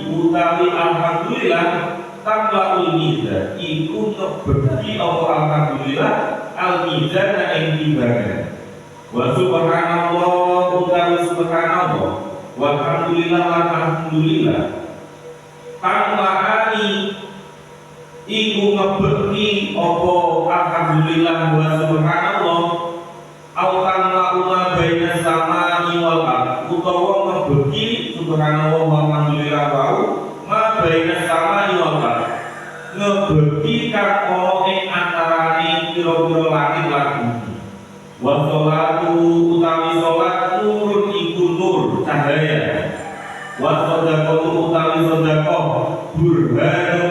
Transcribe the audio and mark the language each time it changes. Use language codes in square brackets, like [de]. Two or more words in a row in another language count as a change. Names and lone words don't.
[ar] utawi الحمد لله تملأ الميزان [jv] iku ngebeki apa [ar] الحمد لله الميزان [jv] ing timbangan [ar] وسبحان الله utawi سبحان الله والحمد لله lan الحمد لله تملآن [jv] iku ngebeki apa [ar] الحمد لله وسبحان الله أو تملأن بين السماء والأرض [jv] utawa ngebeki [ar] سبحان الله والحمد لله wau ما بين السماء والأرض [jv] ngebeki kang ana ing antarane pira-pira langit lan bumi [ar] والصلاة [jv] utawi salat nurun iku nur cahaya wa sedekah utawi sedekah burhan